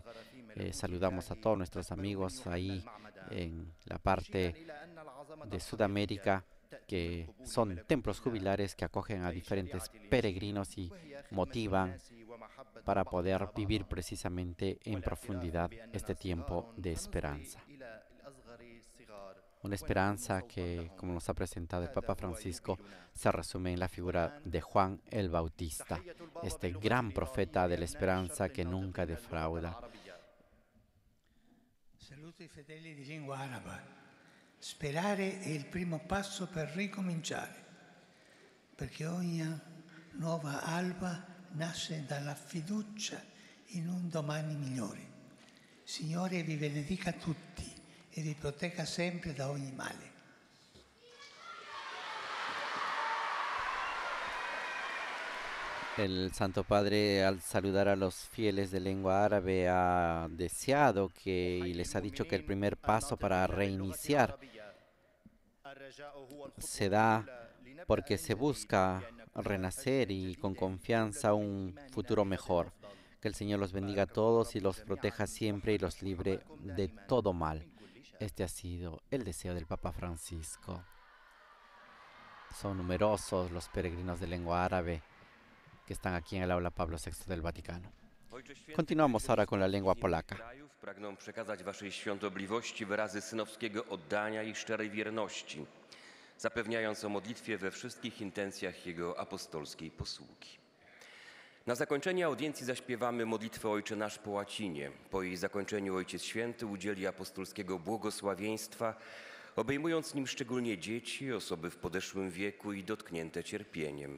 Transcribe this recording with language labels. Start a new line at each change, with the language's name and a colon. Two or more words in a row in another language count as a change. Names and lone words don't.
Spanish: Saludamos a todos nuestros amigos ahí en la parte de Sudamérica, que son templos jubilares que acogen a diferentes peregrinos y motivan para poder vivir precisamente en profundidad este tiempo de esperanza. Una esperanza que, como nos ha presentado el Papa Francisco, se resume en la figura de Juan el Bautista, este gran profeta de la esperanza que nunca defrauda.
Italian: Saluto i fedeli di lingua araba. Sperare è il primo passo per ricominciare, perché ogni nuova alba nasce dalla fiducia in un domani migliore. Signore vi benedica tutti e vi protegga sempre da ogni male.
Spanish: El Santo Padre, al saludar a los fieles de lengua árabe, ha deseado y les ha dicho que el primer paso para reiniciar se da porque se busca renacer y con confianza un futuro mejor. Que el Señor los bendiga a todos y los proteja siempre y los libre de todo mal. Este ha sido el deseo del Papa Francisco. Son numerosos los peregrinos de lengua árabe que están aquí en el aula Pablo VI del Vaticano. Continuamos ahora con la lengua polaca.
Polish: Pragnę przekazać waszej świątobliwości wyrazy synowskiego oddania i szczerej wierności, zapewniając o modlitwie we wszystkich intencjach jego apostolskiej posługi. Na zakończenie audiencji zaśpiewamy modlitwę Ojcze Nasz po łacinie. Po jej zakończeniu Ojciec Święty udzieli apostolskiego błogosławieństwa, obejmując nim szczególnie dzieci, osoby w podeszłym wieku i dotknięte cierpieniem.